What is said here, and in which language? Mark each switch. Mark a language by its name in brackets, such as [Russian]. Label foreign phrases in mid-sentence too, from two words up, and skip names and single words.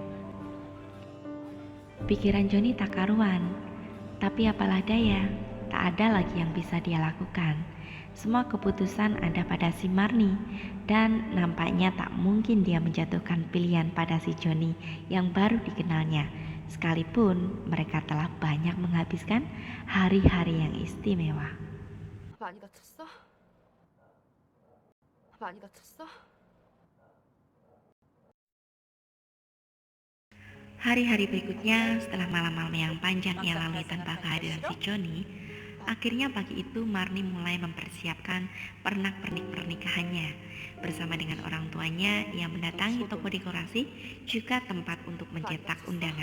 [Indonesian] Pikiran Johnny tak karuan, tapi apalah daya, tak ada lagi yang bisa dia lakukan. Semua keputusan ada pada si Marni, dan nampaknya tak mungkin dia menjatuhkan pilihan pada si Johnny yang baru dikenalnya. sekalipun mereka telah banyak menghabiskan hari-hari yang istimewa. [Korean] 많이 다쳤어? 많이 다쳤어? [Indonesian] Hari-hari berikutnya, setelah malam-malam yang panjang ia lalui tanpa kehadiran si Joni, akhirnya pagi itu Marni mulai mempersiapkan pernak-pernik pernikahannya. Bersama dengan orang tuanya, ia mendatangi toko dekorasi, juga tempat untuk mencetak undangan.